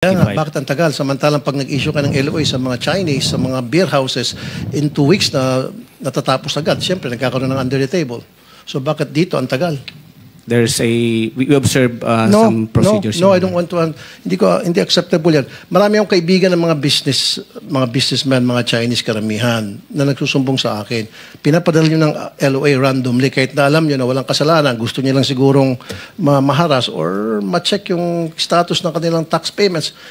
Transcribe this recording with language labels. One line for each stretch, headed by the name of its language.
Filipino: Kaya nga, bakit ang tagal? Samantalang pag nag-issue ka ng LOA sa mga Chinese, sa mga beer houses,
English: in 2 weeks
Filipino: na natatapos agad. Siyempre, nagkakaroon ng
English: under the table.
Filipino: So bakit dito ang tagal?
English: There's we observe some procedures. No, I don't want to.
Filipino: Hindi acceptable yan. Marami akong kaibigan ng mga businessmen, mga Chinese karamihan na nagsusumbong sa akin. Pinapadala nyo ng LOA randomly kahit na alam nyo na walang kasalanan. Gusto nyo lang sigurong maharas or ma-check yung status ng kanilang tax payments.